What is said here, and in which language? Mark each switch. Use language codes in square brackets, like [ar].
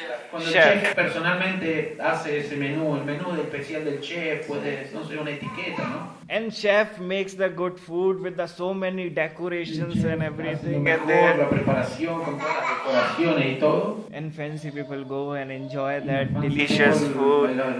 [es] Cuando el chef personalmente hace ese menú, el menú especial del chef, puede, no sé, una etiqueta, ¿no? [en] And chef makes the good food with so many decorations and everything. And [es] la preparación con todas las decoraciones y todo. [en] And fancy people go and enjoy that delicious food.